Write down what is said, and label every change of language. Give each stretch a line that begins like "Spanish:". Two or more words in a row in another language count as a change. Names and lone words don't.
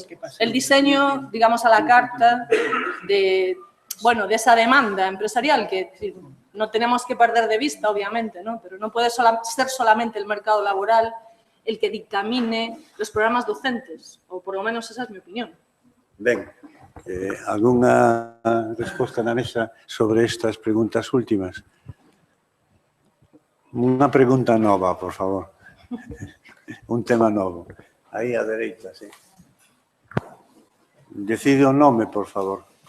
Spanish: El diseño, digamos, a la carta de esa demanda empresarial que no tenemos que perder de vista, obviamente, ¿no? Pero no puede ser solamente el mercado laboral el que dictamine los programas docentes, o por lo menos esa es mi opinión.
Galician: Ben, algunha resposta na mesa sobre estas preguntas últimas? Unha pregunta nova, por favor. Un tema novo. Aí á dereita, sí. Decide o nome, por favor.